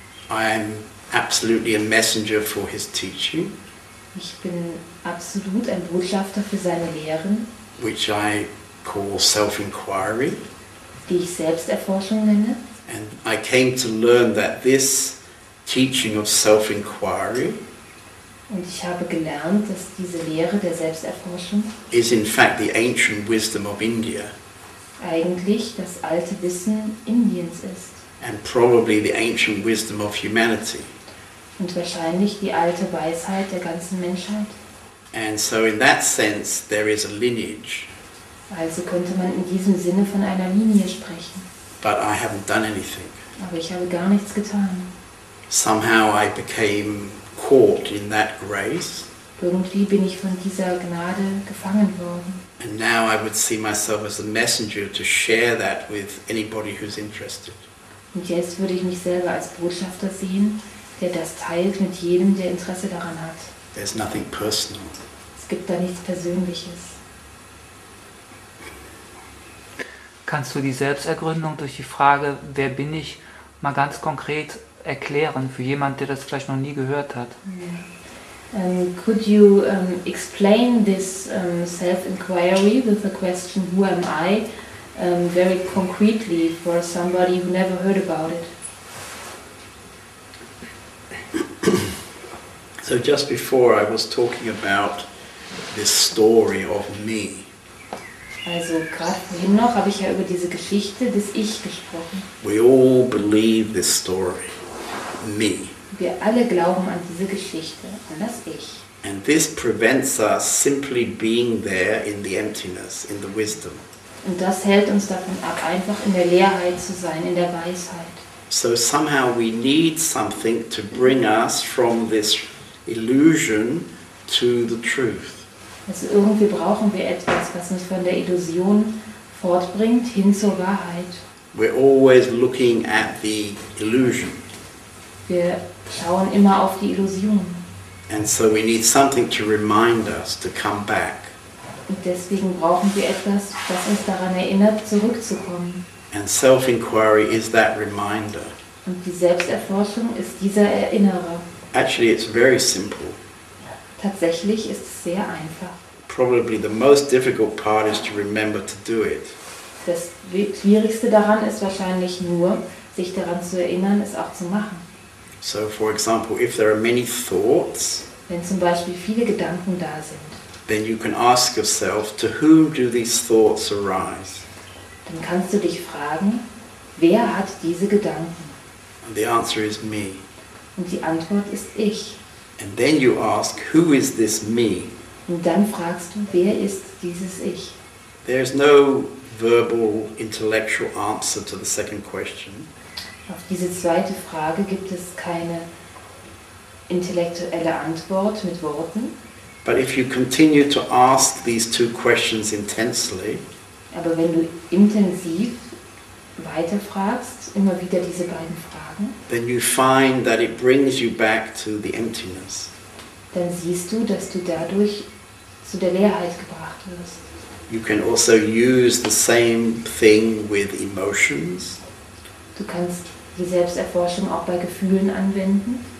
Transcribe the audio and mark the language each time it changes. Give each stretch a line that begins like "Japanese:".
English: I am absolutely a messenger for his teaching,
German: Ich bin absolut ein Botschafter für seine Lehren,
English: which I call self-inquiry.
German: die ich Selbsterforschung nenne.
English: And I came to learn that this teaching of self-inquiry
German: Und ich habe gelernt, dass diese Lehre der Selbsterforschung
English: is in fact the ancient wisdom of India
German: eigentlich das alte Wissen Indiens ist
English: and probably the ancient wisdom of humanity.
German: und wahrscheinlich die alte Weisheit der ganzen Menschheit.
English: And so in that sense there is a lineage,
German: Also könnte man in diesem Sinne von einer Linie sprechen.
English: but I haven't done anything.
German: Aber ich habe gar nichts getan.
English: Somehow I became caught in that grace,
German: Irgendwie bin ich von dieser Gnade gefangen worden.
English: and now I would see myself as a messenger to share that with anybody who's interested.
German: Und jetzt würde ich mich selber als Botschafter sehen, der das teilt mit jedem, der Interesse daran hat.
English: There's nothing personal.
German: Es gibt da nichts Persönliches. Kannst du die Selbstergründung durch die Frage, wer bin ich, mal ganz konkret erklären für jemand, der das vielleicht noch nie gehört hat?
English: Could you explain this self-inquiry with the question, who am I, very concretely for somebody who never heard about it? So just before I was talking about this story of me.
German: Also gerade vorhin noch habe ich ja über diese Geschichte des Ich gesprochen.
English: We all believe this story, me.
German: Wir alle glauben an diese Geschichte, an das Ich.
English: And this prevents us simply being there in the emptiness, in the wisdom.
German: Und das hält uns davon ab, einfach in der Leerheit zu sein, in der Weisheit.
English: So somehow we need something to bring us from this illusion to the truth.
German: Also irgendwie brauchen wir etwas, was uns von der Illusion fortbringt, hin zur Wahrheit.
English: We're always looking at the illusion.
German: Wir schauen immer auf die Illusion.
English: And so we need something to remind us to come back.
German: Und deswegen brauchen wir etwas, das uns daran erinnert, zurückzukommen.
English: And self-inquiry is that reminder.
German: Und die Selbsterforschung ist dieser Erinnerer.
English: Actually, it's very simple.
German: Tatsächlich ist es sehr einfach.
English: Probably the most difficult part is to remember to do it.
German: Das Schwierigste daran ist wahrscheinlich nur, sich daran zu erinnern, es auch zu machen.
English: So, for example, if there are many thoughts,
German: Wenn zum Beispiel viele Gedanken da sind,
English: then you can ask yourself, to whom do these thoughts arise?
German: dann kannst du dich fragen, wer hat diese Gedanken?
English: And the answer is me.
German: Und die Antwort ist ich.
English: And then you ask, who is this me?
German: Und dann fragst du, wer ist dieses Ich?
English: There's no verbal, intellectual answer to the second question.
German: Auf diese zweite Frage gibt es keine intellektuelle Antwort mit Worten.
English: But if you continue to ask these two questions intensely,
German: Aber wenn du intensiv weiterfragst, immer wieder diese beiden Fragen,
English: then you find that it brings you back to the emptiness.
German: dann siehst du, dass du dadurch zu der Leerheit gebracht wirst.
English: You can also use the same thing with emotions.
German: Du kannst die Selbsterforschung auch bei Gefühlen anwenden.